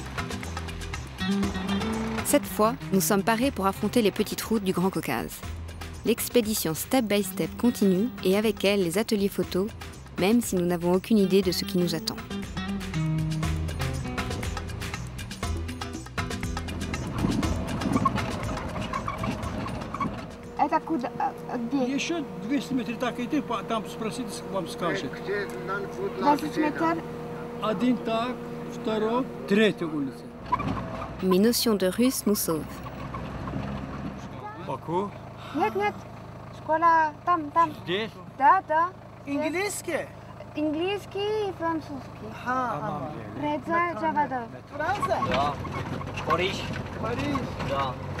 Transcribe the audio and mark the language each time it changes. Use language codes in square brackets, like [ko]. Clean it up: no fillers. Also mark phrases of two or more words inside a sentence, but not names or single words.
[fr] Cette fois, nous sommes parés pour affronter les petites routes du Grand Caucase. l'expédition Step by Step continue et avec elle les ateliers photos, même si nous n'avons aucune idée de ce qui nous attend. [ru] Это куда? Где? Еще 200 метров так иди, там спросите, вам скажет. 20 метров? Один так, второй, третья улица. [fr] Mes notions de russe nous sauvent. [ru] Баку? Нет, нет. Школа там. Здесь? Да. Английский? Английский и французский. Рeza, Javada. Да. Париж. Да.